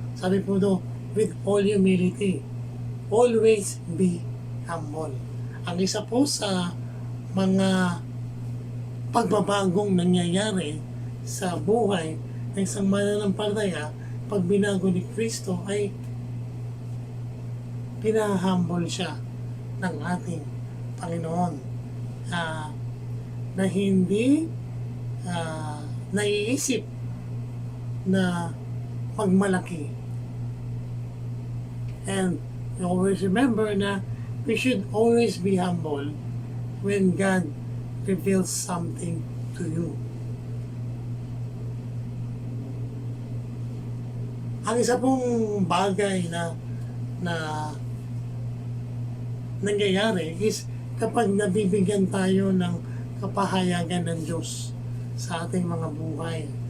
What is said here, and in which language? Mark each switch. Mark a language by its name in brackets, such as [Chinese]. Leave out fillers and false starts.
[Filipino] Sabi po do, [English] with all humility, always be humble. [Filipino] Ang isa po sa mga pagbabagong nangyayari sa buhay ng isang mananampalataya pag binago ni Kristo ay pinahumble siya ng ating Panginoon. Na hindi naiisip na pagmalaki. [English] And you always remember na we should always be humble when God reveals something to you. [Filipino] Ang isa pong bagay na nangyayari is kapag nabibigyan tayo ng kapahayagan ng Diyos sa ating mga buhay.